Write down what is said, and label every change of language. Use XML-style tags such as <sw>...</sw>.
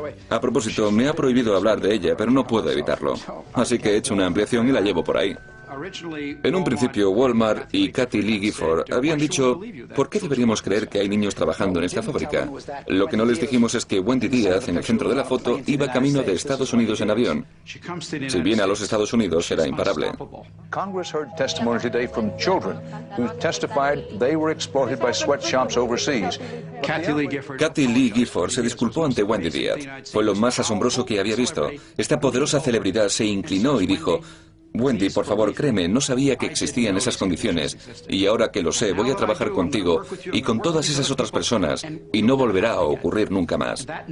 <es>A propósito, me ha prohibido hablar de ella, pero no puedo evitarlo. Así que he hecho una ampliación y la llevo por ahí. En un principio, Walmart y Kathie Lee Gifford habían dicho, ¿por qué deberíamos creer que hay niños trabajando en esta fábrica? Lo que no les dijimos es que Wendy Díaz, en el centro de la foto, iba camino de Estados Unidos en avión. Si viene a los Estados Unidos, será imparable.</es> <en>Congress heard testimony today from children who testified they were exploited by sweatshops overseas.</en> <es>Kathie Lee Gifford se disculpó ante Wendy Díaz. Fue lo más asombroso que había visto. Esta poderosa celebridad se inclinó y dijo, Wendy, por favor, créeme, no sabía que existían esas condiciones y ahora que lo sé, voy a trabajar contigo y con todas esas otras personas y no volverá a ocurrir nunca más.</es>